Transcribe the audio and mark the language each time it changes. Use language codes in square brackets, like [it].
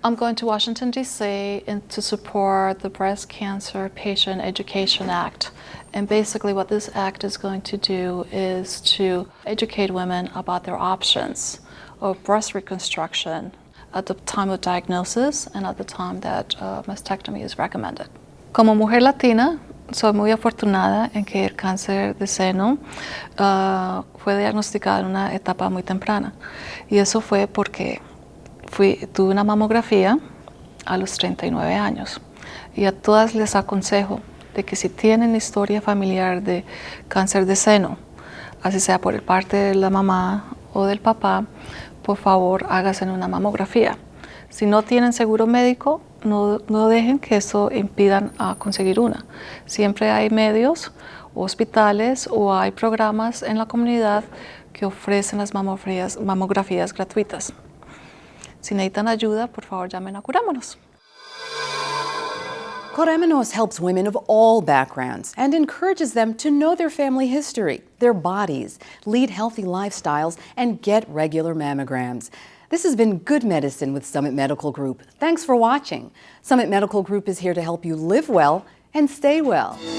[en] I'm going to Washington, D.C. to support the Breast Cancer Patient Education Act. And basically what this act is going to do is to educate women about their options of breast reconstruction at the time of diagnosis and at the time that mastectomy is recommended. [es] Como mujer latina, soy muy afortunada en que el cáncer de seno fue diagnosticado en una etapa muy temprana. Y eso fue porque tuve una mamografía a los 39 años. Y a todas les aconsejo de que si tienen historia familiar de cáncer de seno, así sea por parte de la mamá o del papá, por favor háganse una mamografía. Si no tienen seguro médico, no dejen que eso impidan a conseguir una. Siempre hay medios, hospitales o hay programas en la comunidad que ofrecen las mamografías gratuitas. Si necesitan ayuda, por favor llamen a Curemonos. [en] Curemonos helps women of all backgrounds and encourages them to know their family history, their bodies, lead healthy lifestyles, and get regular mammograms. This has been Good Medicine with Summit Medical Group. Thanks for watching. Summit Medical Group is here to help you live well and stay well.